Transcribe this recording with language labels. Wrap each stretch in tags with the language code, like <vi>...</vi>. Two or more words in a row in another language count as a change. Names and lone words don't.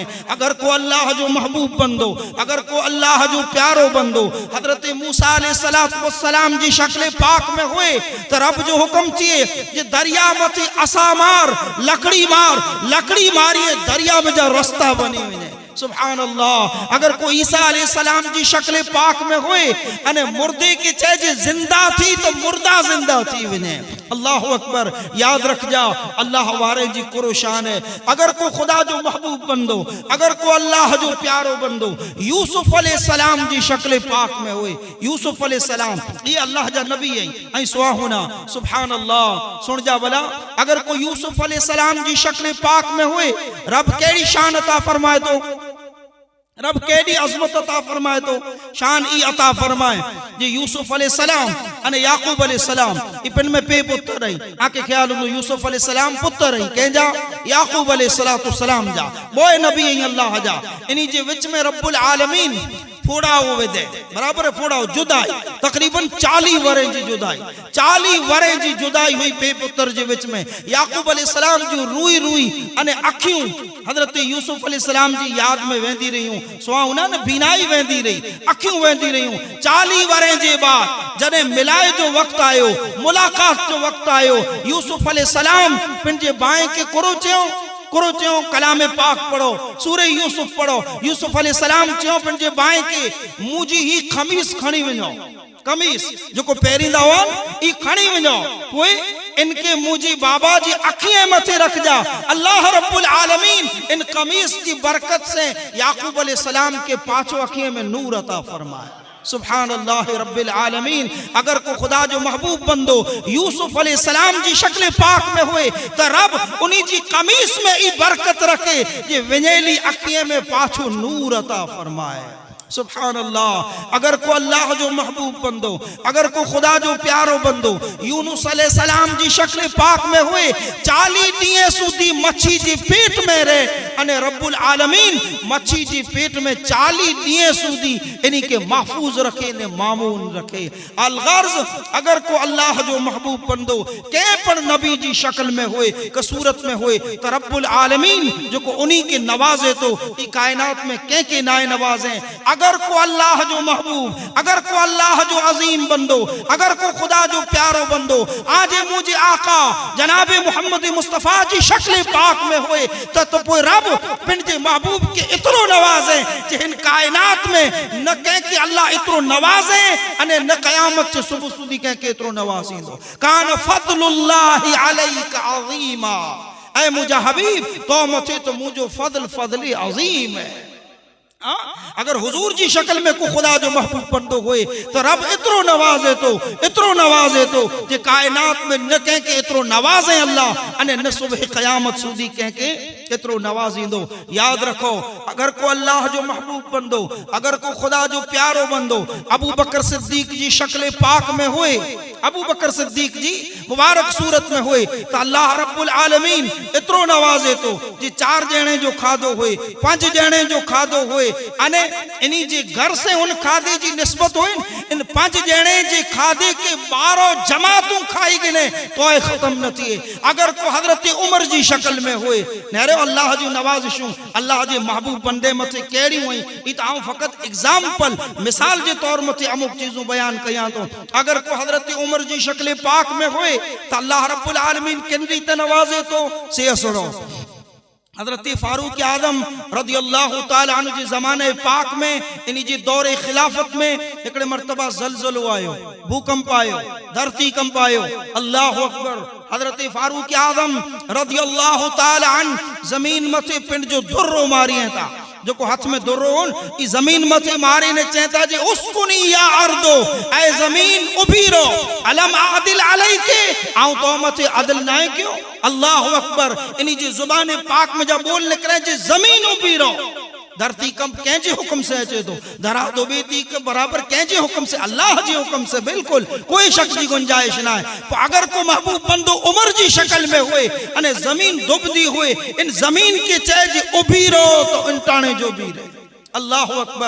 <kfr>अगर को अल्लाह जो महबूब बंदो, अगर को अल्लाह जो प्यारो बंदो हजरत मूसा अलैहिस्सलाम जी शक्ल पाक में हुए तो रब जो हुक्म थिए जे दरिया मथी असा मार लकड़ी मारिए दरिया में जा रास्ता बनी वने।</kfr> <ar>سبحان الله.</ar> <kfr>अगर कोई ईसा अलैहिस्सलाम जी शक्ल पाक में हुए अने मुर्दे के चेजे जिंदा थी तो मुर्दा जिंदा थी वने।</kfr> <ar>الله أكبر.</ar> <kfr>याद रख जा अल्लाह वारे जी कुरो शान है। अगर को खुदा जो महबूब बंदो, अगर को अल्लाह जो प्यारो बंदो यूसुफ अलैहिस्सलाम जी शक्ल पाक में हुए, यूसुफ अलैहिस्सलाम ये अल्लाह जा नबी है ऐं सुहाना।</kfr> <ar>سبحان الله.</ar> <kfr>सुन जा भला अगर को यूसुफ अलैहिस्सलाम जी शक्ल पाक में हुए रब केड़ी शान अता फरमाए तो, रब केडी अजमत अता फरमाए तो शान ई अता फरमाए जे यूसुफ अलैहिस्सलाम अने याकूब अलैहिस्सलाम इपन में पे पुत्र रही आके ख्याल हो यूसुफ अलैहिस्सलाम पुत्र रही केजा याकूब अलैहिस्सलाम जा बोए नबी अल्लाह जा इनी जे विच में</kfr> <ar>رب العالمين</ar> <kfr>फोड़ा हुए दे बराबर फोड़ा जुदाई तकरीबन 40 वरे जी जुदाई 40 वरे जी जुदाई हुई पे पुत्र जे विच में। याकूब अलैहिस्सलाम जो रूई रूई अने अखियों हजरत यूसुफ अलैहिस्सलाम जी याद में वेंदी रहियूं सुहाउना न बीनाई वेंदी रही अखियों वेंदी रहियूं। 40 वरे जे बाद जने मिलाए जो वक्त आयो मुलाकात जो वक्त आयो यूसुफ अलैहिस्सलाम पिंजे बाए के कुरो च्यों कलाम पाक पढ़ो सूरह यूसुफ पढ़ो। यूसुफ अलैहिस्सलाम च्यों पंजे बाए के मुजी ही खमीस खणी वञो कमीस जो को पहिरींदा हुआ ई खणी वञो पोइ इनके मुजी बाबा जी अखियां मथे रख जा।</kfr> <ar>الله رب العالمين</ar> <hi>इन कमीस की बरकत से याकूब अलैहिस्सलाम के पांचों अखियों में नूर अता फरमाए।</hi> <ar>سبحان الله رب العالمين.</ar> <kfr>अगर को खुदा जो महबूब बंदो यूसुफ अलैहिस्सलाम जी शक्ल पाक में हुए तो रब उन्हीं जी कमीस में ई बरकत रखे ये विनेली अखियों में पाछो नूर अता फरमाए।</kfr> <ar>سبحان الله.</ar> <kfr>अगर को अल्लाह जो महबूब बंदो, अगर को खुदा जो प्यारो बंदो यूनुस अलैहिस्सलाम जी शक्ल पाक में हुए 40 ॾींहं सुधी मच्छी जी पेट में रहे अने</kfr> <ar>رب العالمين</ar> <kfr>मच्छी जी पेट में 40 ॾींहं सुधी इन्हीं के महफूज रखे ने मामून रखे। अलगर्ज अगर को अल्लाह जो महबूब बंदो के पण नबी जी शक्ल में हुए के सूरत में हुए तो</kfr> <ar>رب العالمين</ar> <kfr>जो को उन्हीं के नवाजे तो ई कायनात में के नाए नवाजे। अगर को अल्लाह जो महबूब, अगर को अल्लाह जो अजीम बंदो, अगर को खुदा जो प्यारो बंदो आज मुझे आका जनाबे मोहम्मद मुस्तफ़ा जी शक्ल पाक में हुए तो पोइ रब पिन जे महबूब के इतरो नवाजे जे इन कायनात में न कह के अल्लाह इतरो नवाजे अने न कयामत से सुबह सुधी कह के इतरो नवाजींदो।</kfr> <ar>كان فضل الله عليك عظيما.</ar> <kfr>ऐ मुझा हबीब तो मथे तो मुझो फज़ल अज़ीम है। अगर हुजूर जी शक्ल में को खुदा जो महबूब बंदो होए तो रब इतरो नवाजे तो जे कायनात में न कह के इतरो नवाजे अल्लाह अने न सुबह क़यामत सूदी कह के इतरो नवाजींदो। याद रखो, अगर को अल्लाह जो महबूब बंदो, अगर को खुदा जो प्यारो बंदो अबू बकर सिद्दीक जी शक्ल पाक में हुए, अबू बकर सिद्दीक जी मुबारक सूरत में हुए तो</kfr> <ar>الله رب العالمين</ar> <kfr>इतरो नवाजे तो जी 4 ॼणे जो खाधो हुए, 5 ॼणे जो खाधो हुए अने इन्हीं जे घर से उन खाधे जी निस्बत हुई, इन 5 ॼणे जे खाधे के 12 जमातूं खाई गिने तो खत्म न थिए। अगर को हजरत उमर जी शक्ल में हुए नेरे अल्लाह जी नवाज़िशूं अल्लाह जे महबूब बंदे मथे केड़ी हुई, ई त आऊं फकत एग्जाम्पल मिसाल जे तौर मथे अमुक चीजों बयान कयां तो। अगर को हजरत उमर जी शक्ल पाक में हुए तो</kfr> <ar>الله رب العالمين</ar> <kfr>किन रीते नवाजे तो से असरो। हजरत फारूक आजम</kfr> <ar>رضي الله تعالى عنه</ar> <kfr>जे ज़माने पाक में इन्हीं जी दौरे खिलाफत में एकड़े मर्तबा ज़लज़लो आयो, भूकंप आयो, धरती कंप आयो।</kfr> <ar>الله أكبر.</ar> <kfr>हजरत फारूक आजम</kfr> <ar>رضي الله تعالى عنه</ar> <kfr>जमीन मथे पिंड जो दुर्रो मारी था, जो को हाथ में दुर्रो ई जमीन मथे मारे ने चेता जे</kfr> <ar>اسكني يا أرض,</ar> <kfr>ऐ जमीन उभी रो,</kfr> <ar>ألم أعدل عليك,</ar> <kfr>आऊं तो मथे अदल ना क्यों।</kfr> <ar>الله أكبر.</ar> <kfr>इन्हीं जी जुबान पाक में जब बोल निकले जे जमीन उभी रो, धरती कंप कंहिंजे हुक्म से अचे तो, धरा तो बेती के बराबर कंहिंजे हुक्म से, अल्लाह जे हुक्म से, बिल्कुल कोई शक जी गुंजाइश ना है। तो अगर को महबूब बंदो उमर जी शक्ल में हुए अने जमीन दुबदी हुए, इन जमीन के चाहे जी उभी रो तो इंटाने जो भी रहे।</kfr> <ar>الله أكبر.</ar>